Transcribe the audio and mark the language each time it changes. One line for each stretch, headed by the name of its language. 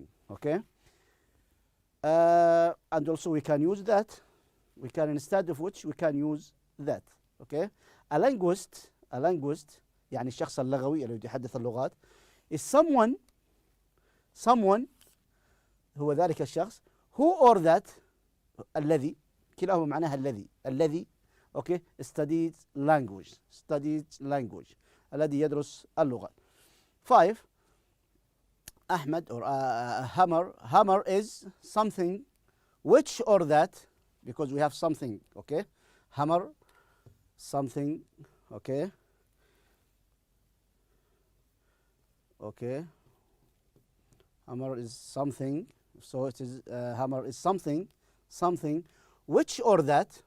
English: Okay, and also we can use that. We can, instead of which, we can use that. Okay, a linguist
Arabic: يعني الشخص اللغوي اللي يتحدث اللغات
English: is someone
Arabic: هو ذلك الشخص
English: who or that
Arabic: الذي كلاهما معناها الذي
English: okay studies language
Arabic: الذي يدرس اللغة.
English: 5. Ahmed or hammer is something which or that, because we have something. Okay, hammer something. Okay, hammer is something, so it is hammer is something which or that.